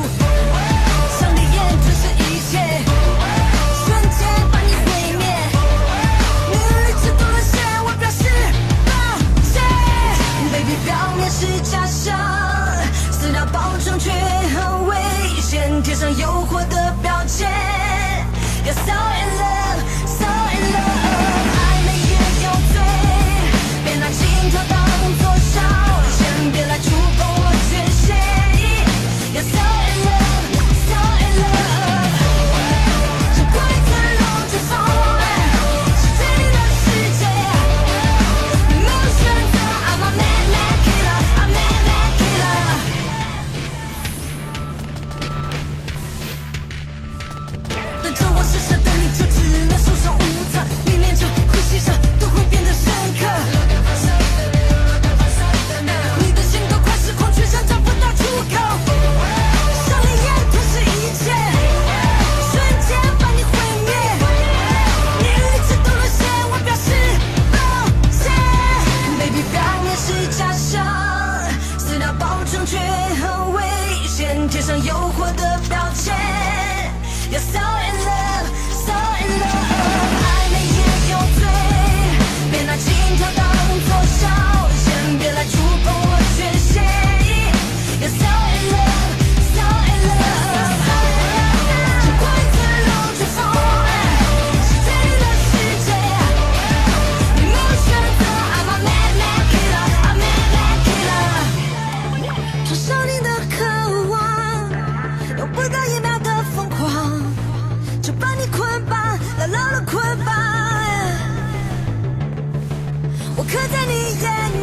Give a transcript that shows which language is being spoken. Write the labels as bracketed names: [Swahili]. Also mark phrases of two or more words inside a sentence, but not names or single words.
[Chinese] 上帝眼吞噬一切，瞬间把你毁灭。你理智多了些，我表示抱歉。Baby， 表面是假象，撕掉包装却很危险，贴上诱惑的标签。 [English] You're so in love, so in love， [Chinese] 暧昧也有罪，别拿心跳当作消遣，别来触碰我缺陷。 [English] You're so in love, so in love， [Chinese] 这快天龙之风，是对你的世界，没有选择。 [English] I'm a mad mad killer, a mad mad killer。 [Chinese] 等着我施舍的你就只能束手无策，历练着呼吸着都会变得深刻。你的心都快失控，却想找不到出口。上帝眼吞噬一切，瞬间把你毁灭。你理智多了些，我表示抱歉。Baby， 表面是假象，撕掉包装却很危险，贴上诱惑的标签。 [English] You're so in love, so in love， [Chinese] 暧昧也有罪，别拿心跳当作消遣，别来触碰我缺陷。 [English] You're so in [Chinese] love, so in love，这快天龙之风，是对你的世界，你没有选择。 [English] I'm a mad mad killer, a mad mad killer， [Chinese] 创伤你的渴望，用不到一秒的疯狂，就把你捆绑，牢牢的捆绑。我刻在你眼